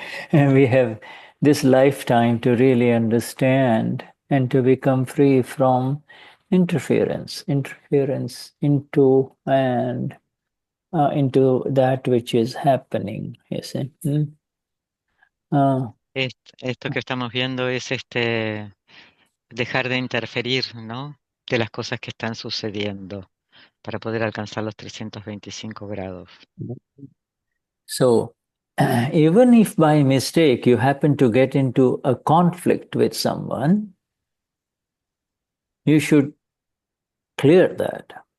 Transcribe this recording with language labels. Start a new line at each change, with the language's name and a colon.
English: And we have this lifetime to really understand and to become free from interference into that which is happening. You see.
Spanish: Esto que estamos viendo es dejar de interferir, ¿no? De las cosas que están sucediendo para poder alcanzar los 325 grados.
English: So, even if by mistake you happen to get into a conflict with someone, you should clear that.